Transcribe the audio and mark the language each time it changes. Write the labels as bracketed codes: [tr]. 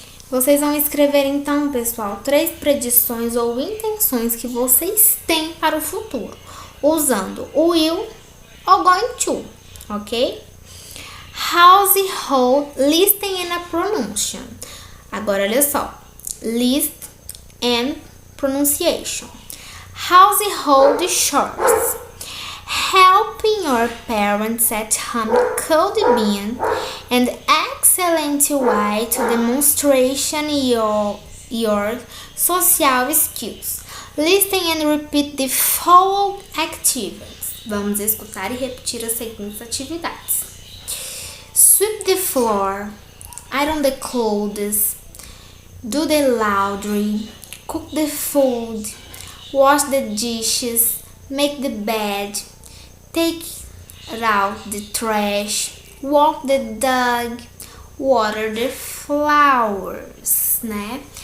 [pt] Vocês vão escrever então, pessoal, 3 predições ou intenções que vocês têm para o futuro, usando o will ou going to, ok? [en] Household, listening and pronunciation. [pt] Agora, olha só. [en] List and pronunciation. Household chores. Helping your parents at home could be an excellent way to demonstration your social skills. Listen and repeat the following activities. [pt] Vamos escutar e repetir as seguintes atividades. [en] Sweep the floor, iron the clothes, do the laundry, cook the food, wash the dishes, make the bed, take out the trash, walk the dog, water the flowers, [pt] né?